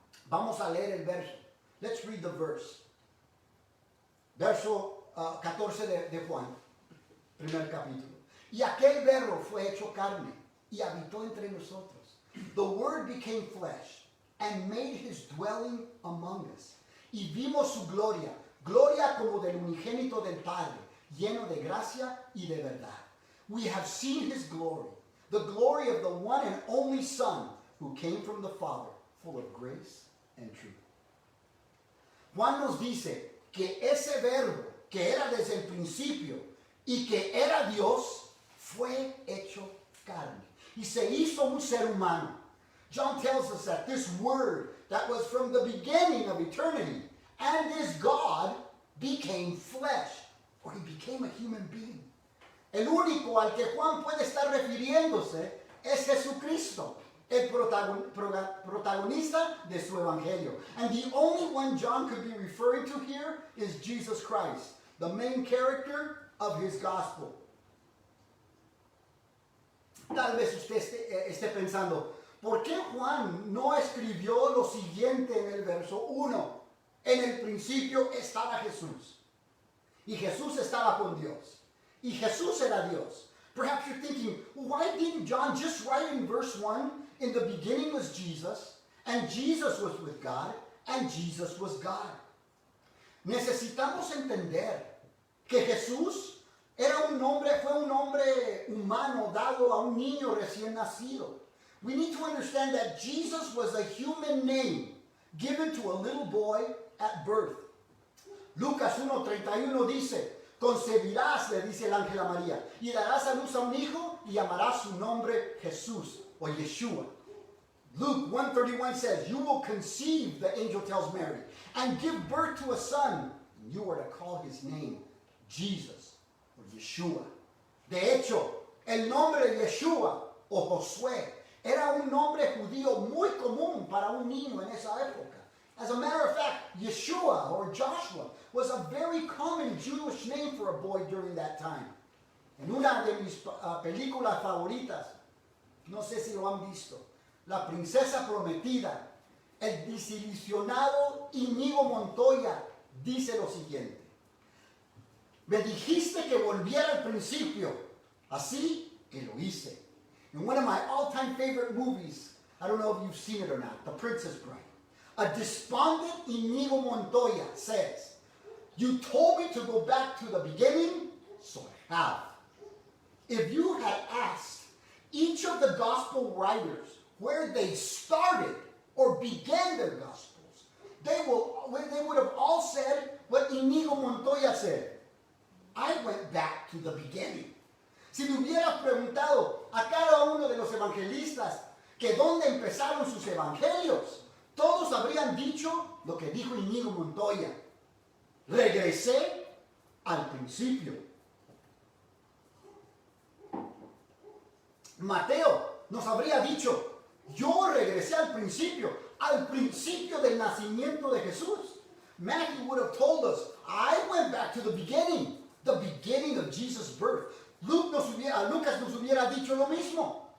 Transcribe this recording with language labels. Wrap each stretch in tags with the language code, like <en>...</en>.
<es>Vamos a leer el verso.</es> <en>Let's read the verse.</en> <es>Verso 14 de Juan, primer capítulo. Y aquel verbo fue hecho carne y habitó entre nosotros.</es> <en>The Word became flesh and made his dwelling among us.</en> <es>Y vimos su gloria, gloria como del unigénito del Padre, lleno de gracia y de verdad.</es> <en>We have seen his glory, the glory of the one and only Son who came from the Father, full of grace and truth.</en> <es>Juan nos dice que ese verbo que era desde el principio y que era Dios fue hecho carne y se hizo un ser humano.</es> <en>John tells us that this word that was from the beginning of eternity and is God became flesh, or he became a human being.</en> <es>El único al que Juan puede estar refiriéndose es Jesucristo, el protagonista de su evangelio.</es> <en>And the only one John could be referring to here is Jesus Christ, the main character of his gospel.</en> <es>Tal vez usted esté pensando, ¿por qué Juan no escribió lo siguiente en el verso 1? En el principio estaba Jesús, y Jesús estaba con Dios. Y Jesús era Dios.</es> <en>Perhaps you're thinking, why didn't John just write in verse 1, in the beginning was Jesus, and Jesus was with God, and Jesus was God?</en> <es>Necesitamos entender que Jesús fue un hombre humano dado a un niño recién nacido.</es> <en>We need to understand that Jesus was a human name given to a little boy at birth.</en> <es>Lucas 1:31 dice, concebirás, le dice el ángel a María, y darás a luz a un hijo y llamarás su nombre Jesús o Yeshua.</es> <en>Luke 1:31 says, you will conceive, the angel tells Mary, and give birth to a son, and you are to call his name Jesus or Yeshua.</en> <es>De hecho, el nombre Yeshua o Josué era un nombre judío muy común para un niño en esa época.</es> <en>As a matter of fact, Yeshua or Joshua was a very common Jewish name for a boy during that time.</en> <es>En una de mis películas favoritas, no sé si lo han visto, La Princesa Prometida, el desilusionado Íñigo Montoya dice lo siguiente: me dijiste que volviera al principio, así que lo hice.</es> <en>In one of my all-time favorite movies, I don't know if you've seen it or not, The Princess Bride, a despondent Íñigo Montoya says, you told me to go back to the beginning, so I have. If you had asked each of the gospel writers where they started or began their gospels, they would have all said what Íñigo Montoya said. I went back to the beginning.</en> <es>Si le hubieras preguntado a cada uno de los evangelistas que dónde empezaron sus evangelios, todos habrían dicho lo que dijo Íñigo Montoya. Regresé al principio. Mateo nos habría dicho, yo regresé al principio del nacimiento de Jesús.</es> <en>Matthew would have told us, I went back to the beginning of Jesus' birth.</en> <es>Lucas nos hubiera dicho lo mismo.</es>